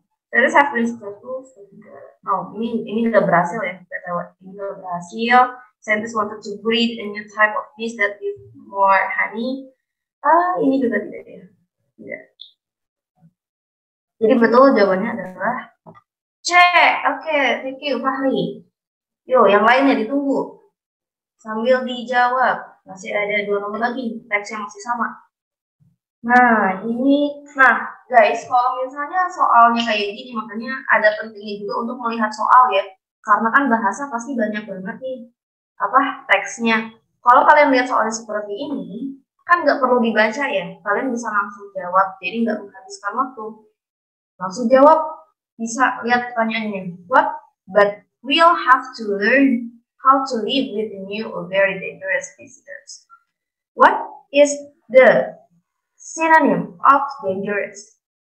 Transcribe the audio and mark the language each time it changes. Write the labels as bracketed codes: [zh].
[en] There have been successful. No, [id] ini udah berhasil ya. Ini udah berhasil. [en] Scientists wanted to breed a new type of bees that give more honey. [id] Ini juga tidak ya. Tidak. Jadi betul jawabannya adalah C. Oke, [en] thank you [id] Fahri. Yo, yang lainnya ditunggu. Sambil dijawab. Masih ada 2 nomor lagi. Teksnya masih sama. Nah, guys, kalau misalnya soalnya kayak gini, makanya ada pentingnya juga untuk melihat soal ya. Karena kan bahasa pasti banyak banget nih, teksnya. Kalau kalian lihat soalnya seperti ini, kan nggak perlu dibaca ya. Kalian bisa langsung jawab, jadi nggak menghabiskan waktu. Langsung jawab, bisa lihat pertanyaannya. [en] What? But we'll have to learn how to live with the new or very dangerous visitors. What is the synonym of dangerous?